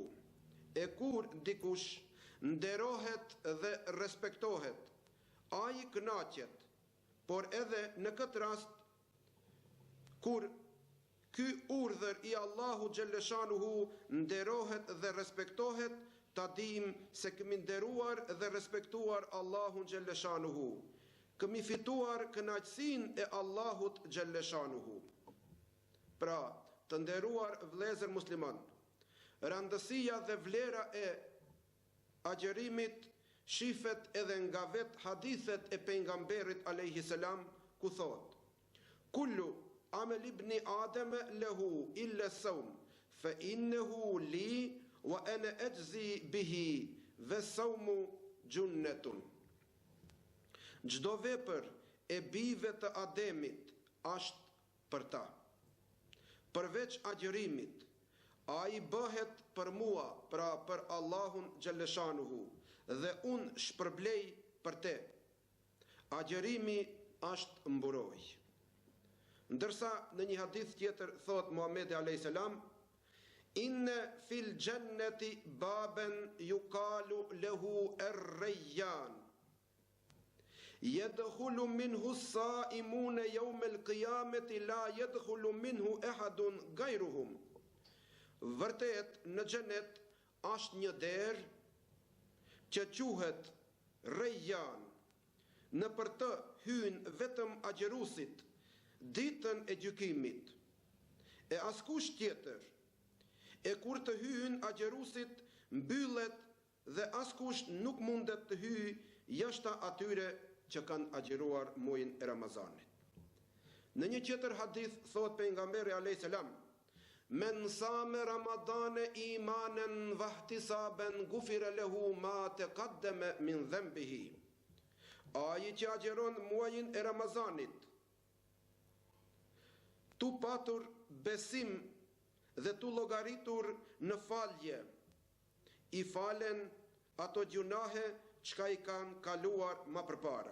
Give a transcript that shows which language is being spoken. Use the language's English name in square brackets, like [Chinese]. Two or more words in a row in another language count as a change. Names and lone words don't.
[Albanian] E kur dikush nderohet dhe respektohet, ai kënaqet, por edhe në këtë rast, kur ky urdhër i [Arabic] الله جل شأنه [Albanian] nderohet dhe respektohet, ta dim se kemi nderuar dhe respektuar Allahun xhalleshanuhu, kemi fituar kënaqësinë e Allahut xhalleshanuhu. Pra, të nderuar vëllezër musliman, rëndësia dhe vlera e agjërimit shifet edhe nga vet hadithet e pejgamberit [Arabic] عليه السلام, [Albanian] ku thot: [Arabic] كل عمل ابن آدم له إلا الصوم فإنه لي وأنا أجزي به والصوم جنة. [Albanian] Çdo vepër e bijve të Ademit është për ta, përveç agjërimit, ai bëhet për mua, pra për Allahun xhalleshanuhu, dhe unë shpërblej për te. Agjërimi është mburoj. Ndërsa në një hadith tjetër thot Muhammedi [Arabic] عليه السلام: إن في الجنة بابا يقال له الريان. يدخل منه الصائمون يوم القيامة لا يدخل منه أحد غيرهم. [Albanian] Vërtet në xhenet është një derë që quhet Rejjan. Në për të hyn vetëm agjerusit ditën e gjykimit. E askush tjetër. E kur të hyn agjerusit mbyllet dhe askush nuk mundet të hyjë jashta atyre që kanë agjeruar muajin e Ramazanit. Në një tjetër hadith thot pejgamberi [Arabic] عليه السلام: من صام رمضان إيمانا واحتسابا غفر له ما تقدم من ذنبه. [Albanian] Ai që agjeron muajin e Ramazanit, tu patur besim dhe tu llogaritur në falje, i falen ato gjunahe çka i kanë kaluar më përpara.